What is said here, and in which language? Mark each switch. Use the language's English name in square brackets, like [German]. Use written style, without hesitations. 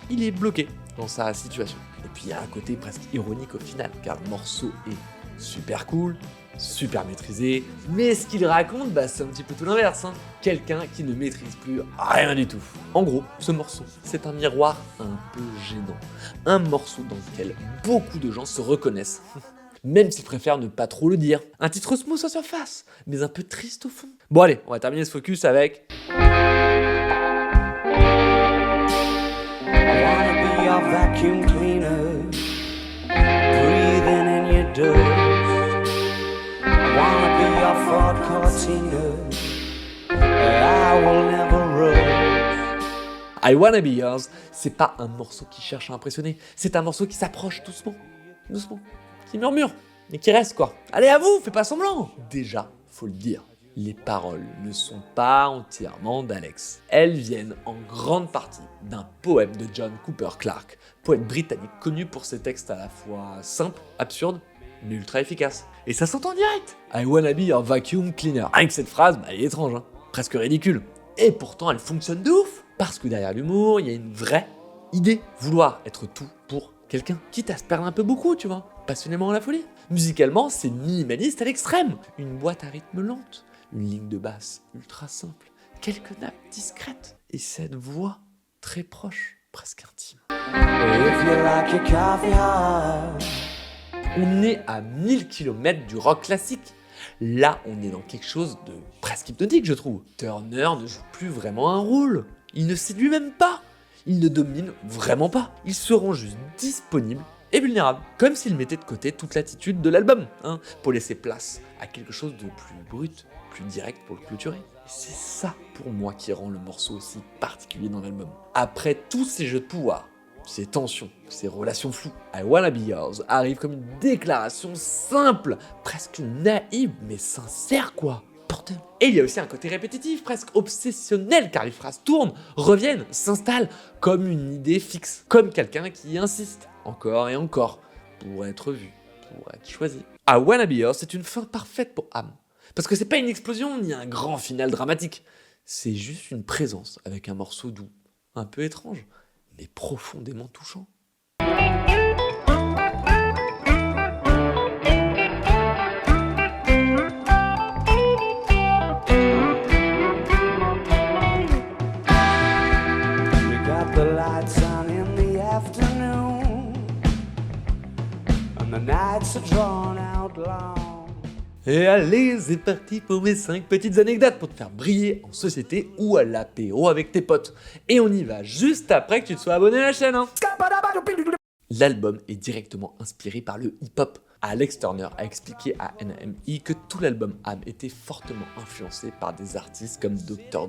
[French] Il est bloqué dans sa situation. Et puis il y a un côté presque ironique au final, car le morceau est super cool, super maîtrisé, mais ce qu'il raconte, c'est un petit peu tout l'inverse. Hein. Quelqu'un qui ne maîtrise plus rien du tout. En gros, ce morceau, c'est un miroir un peu gênant. Un morceau dans lequel beaucoup de gens se reconnaissent. Même s'ils préfèrent ne pas trop le dire. Un titre smooth en surface, mais un peu triste au fond. Bon allez, on va terminer ce focus avec... [English] I wanna be your vacuum cleaner, breathing in your dust. I wanna be your Ford Cortina, I will never rush. [French] I Wanna Be Yours, c'est pas un morceau qui cherche à impressionner, c'est un morceau qui s'approche doucement, qui murmure, mais qui reste quoi. Allez à vous, fais pas semblant. Déjà, faut le dire, les paroles ne sont pas entièrement d'Alex. Elles viennent en grande partie d'un poème de John Cooper Clarke, poète britannique connu pour ses textes à la fois simples, absurdes, mais ultra efficaces. Et ça s'entend direct. [English] I wanna be your vacuum cleaner. [French] Rien que cette phrase, elle est étrange, hein, presque ridicule. Et pourtant, elle fonctionne de ouf, parce que derrière l'humour, il y a une vraie idée. Vouloir être tout pour quelqu'un, quitte à se perdre un peu beaucoup, tu vois, passionnément à la folie. Musicalement, c'est minimaliste à l'extrême. Une boîte à rythme lente, une ligne de basse ultra simple, quelques nappes discrètes, et cette voix très proche, presque intime. [English] If you like your coffee hard. [French] On est à 1000 km du rock classique. Là, on est dans quelque chose de presque hypnotique, je trouve. Turner ne joue plus vraiment un rôle. Il ne séduit même pas. Il ne domine vraiment pas. Il se rend juste disponible et vulnérable. Comme s'il mettait de côté toute l'attitude de l'album, pour laisser place à quelque chose de plus brut, plus direct pour le clôturer. Et c'est ça, pour moi, qui rend le morceau aussi particulier dans l'album. Après tous ces jeux de pouvoir, ces tensions, ces relations floues, I Wanna Be Yours arrive comme une déclaration simple, presque naïve, mais sincère quoi. Bordel. Et il y a aussi un côté répétitif, presque obsessionnel, car les phrases tournent, reviennent, s'installent, comme une idée fixe, comme quelqu'un qui insiste, encore et encore, pour être vu, pour être choisi. I Wanna Be Yours, c'est une fin parfaite pour Am. Parce que c'est pas une explosion ni un grand final dramatique. C'est juste une présence avec un morceau doux, un peu étrange, mais profondément touchant. [English] We got the lights on in the afternoon, and the nights are drawn out long. [French] Et allez, c'est parti pour mes 5 petites anecdotes pour te faire briller en société ou à l'apéro avec tes potes. Et on y va juste après que tu te sois abonné à la chaîne. L'album est directement inspiré par le hip-hop. Alex Turner a expliqué à NME que tout l'album Am était fortement influencé par des artistes comme Dr.